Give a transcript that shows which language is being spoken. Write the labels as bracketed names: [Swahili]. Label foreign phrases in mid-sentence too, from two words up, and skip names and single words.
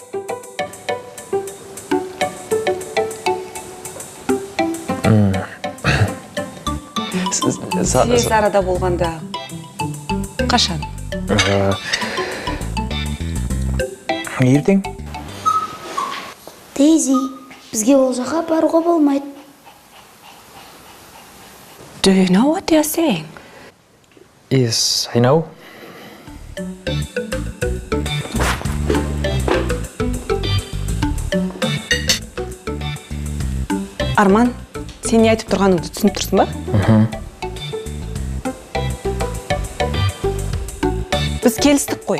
[Kazakh] Тез арада болғанда қашан? Ертең. Дейзи, бізге ол жаққа баруға болмайды. [English] Do you know what they are saying? Yes, I know. [Kazakh] Арман, сен не айтып тұрғаныңды түсініп тұрсың ба? Біз келістік қой.